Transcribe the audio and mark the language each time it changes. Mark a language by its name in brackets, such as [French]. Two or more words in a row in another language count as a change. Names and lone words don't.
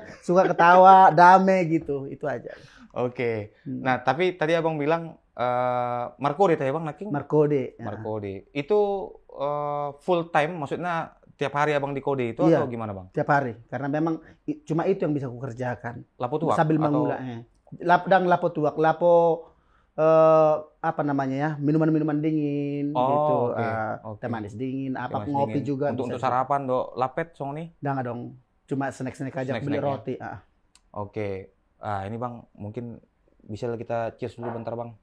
[Indonesian] Suka ketawa, damai gitu. Itu aja. Oke. Nah, tapi tadi abang bilang Markode tadi bang, Naking? Markode. Ya. Markode. Itu full time, maksudnya tiap hari abang di kode itu Iya, atau gimana bang? tiap hari. Karena memang cuma itu yang bisa aku kerjakan. [Batak Toba] Lapo tuak? [Indonesian] Sambil atau... mengulangnya. Lapdang [Batak Toba] lapo tuak, [Indonesian] lapo apa namanya ya, minuman-minuman dingin gitu, oke. teh manis dingin, apa Teh manis ngopi dingin. juga. Untuk bisa. sarapan dok, lapet song nih? Jangan dong, cuma snack-snack aja, beli Snack-snack ya? roti. Oke, ini bang mungkin bisa kita cheers dulu bentar bang.